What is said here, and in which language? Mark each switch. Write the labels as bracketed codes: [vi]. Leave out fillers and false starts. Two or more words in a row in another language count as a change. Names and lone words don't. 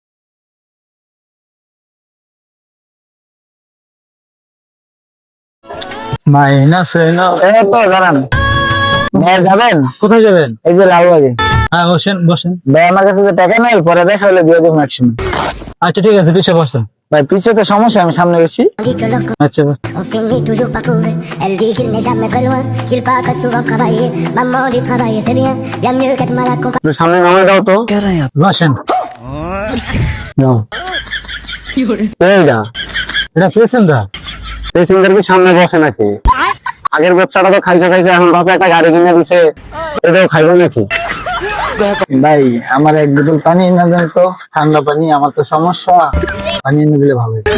[bn] দাঁড়ান, যাবেন কোথায় যাবেন? এই যে লালবাগে। হ্যাঁ বসেন বসেন। ভাই আমার কাছে তো টাকা নাই, পরে দেখা হলে দিয়ে দেবো একসময়। আচ্ছা ঠিক আছে, পিছিয়ে বসেন। ভাই পিছিয়ে তো সমস্যা, আমি সামনে গেছি। আচ্ছা [fr] On finit toujours par trouver. Elle dit qu'il n'est jamais très loin, qu'il part très souvent travailler. Maman dit travailler c'est bien, bien mieux qu'être mal accompagné. [bn] একটু সামনে নামে দাও তো। বসেন। নাও। এইটা এটা পেয়েছেন দা? পেসেঞ্জার কি সামনে বসে নাকি? আগের ব্যবসাটা তো খাইছে খাইছে, এখন বাপে একটা গাড়ি কিনে দিছে, এটাও খাইবো নাকি? ভাই আমার 1 বোতল পানি এনে দেন তো, ঠান্ডা পানি, আমার তো সমস্যা, পানি এনে দিলে ভালো হতো।